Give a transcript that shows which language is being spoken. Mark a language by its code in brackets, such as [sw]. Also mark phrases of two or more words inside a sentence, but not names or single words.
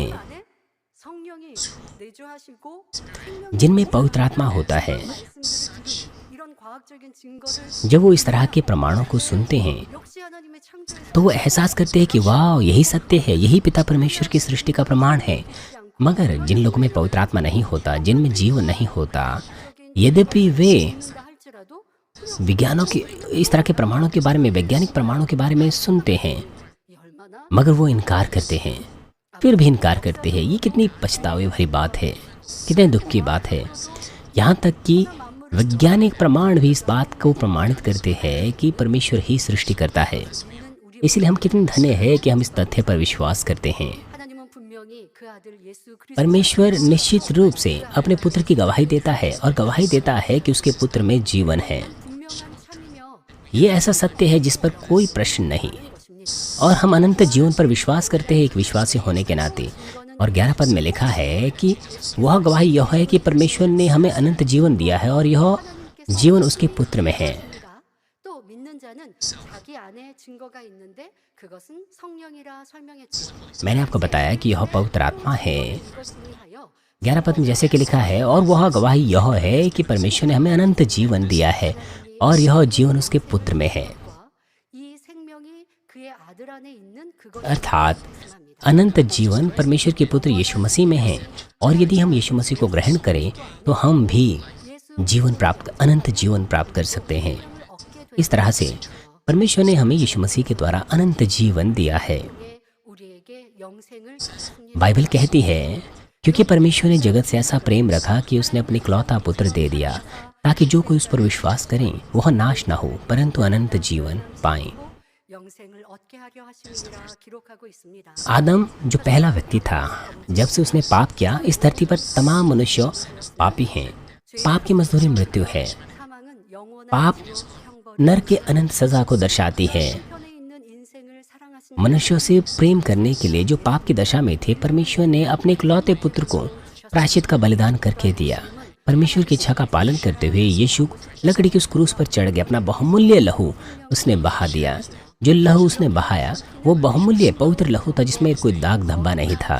[ko] 안에 성령이 내주하시고 [hi] जिनमें पवित्र आत्मा होता है, [ko] 이런 과학적인 증거를 [hi] जब वो इस तरह के प्रमाणों को सुनते हैं, [ko] 역시 하나님의 창조의 [hi] तो वो एहसास करते हैं कि वाह, यही सत्य है, यही पिता परमेश्वर की सृष्टि का प्रमाण है। मगर जिन लोगों में पवित्र आत्मा नहीं होता, जिनमें जीवन नहीं होता, यद्यपि वे [ko] 증거가 할지라도 [hi] विज्ञानों के इस तरह के प्रमाणों के बारे में, वैज्ञानिक प्रमाणों के बारे में सुनते हैं, [ko] 이 얼마나 [hi] मगर वो इनकार करते हैं, फिर भी इनकार करते हैं। ये कितनी पछतावे भरी बात है, कितने दुख की बात है। यहाँ तक कि वैज्ञानिक प्रमाण भी इस बात को प्रमाणित करते हैं कि परमेश्वर ही सृष्टि करता है। [ko] 우리 [hi] इसलिए हम कितने धन्य हैं कि हम इस तथ्य पर विश्वास करते हैं। [ko] 하나님은 분명히 그 아들 예수 그리스도 [hi] परमेश्वर निश्चित रूप से अपने पुत्र की गवाही देता है और गवाही देता है कि उसके पुत्र में जीवन है। [ko] 분명한 참이며 [hi] ये ऐसा सत्य है जिस पर कोई प्रश्न नहीं, [ko] 것입니다. [hi] और हम अनंत जीवन पर विश्वास करते हैं एक विश्वासी होने के नाते। और 11 पद में लिखा है कि वह गवाही यह है कि परमेश्वर ने हमें अनंत जीवन दिया है और यह जीवन उसके पुत्र में है। [ko] 또 믿는 자는 자기 안에 증거가 있는데 그것은 성령이라 설명했죠. [hi] मैंने आपको बताया कि यह पवित्र आत्मा है। [ko] 이것을 하여 [hi] 11 पद में जैसे कि लिखा है, और वह गवाही यह है कि परमेश्वर ने हमें अनंत जीवन दिया है और यह जीवन उसके पुत्र में है। [ko] 이 생명이 그의 아들 안에 있는 그것 [hi] अर्थात अनंत जीवन परमेश्वर के पुत्र यीशु मसीह में है। और यदि हम यीशु मसीह को ग्रहण करें, तो हम भी जीवन प्राप्त, अनंत जीवन प्राप्त कर सकते हैं। इस तरह से परमेश्वर ने हमें यीशु मसीह के द्वारा अनंत जीवन दिया है। [ko] 우리에게 영생을 주셨습니다. [hi] बाइबल कहती है, क्योंकि परमेश्वर ने जगत से ऐसा प्रेम रखा कि उसने अपने इकलौता पुत्र दे दिया, ताकि जो कोई उस पर विश्वास करे वह नाश ना हो परंतु अनंत जीवन पाए। [ko] 영생을 얻게 하려 하심이라 기록하고 있습니다. [hi] आदम जो पहला व्यक्ति था, जब से उसने पाप किया, इस धरती पर तमाम मनुष्य पापी हैं। पाप की मजदूरी मृत्यु है। [ko] 사망은 영원한 [hi] पाप [ko] 형벌. [hi] नर के अनंत सजा को दर्शाती है। [ko] 편에 있는 인생을 사랑하신 [hi] मनुष्यों से प्रेम करने के लिए जो पाप की दशा में थे, परमेश्वर ने अपने इकलौते पुत्र को प्रायश्चित का बलिदान करके दिया। परमेश्वर की इच्छा का पालन करते हुए यीशु लकड़ी के उस क्रूस पर चढ़ गए। अपना बहुमूल्य लहू उसने बहा दिया। जो लहू उसने बहाया वो बहुमूल्य पवित्र लहू था, जिसमें कोई दाग धब्बा नहीं था।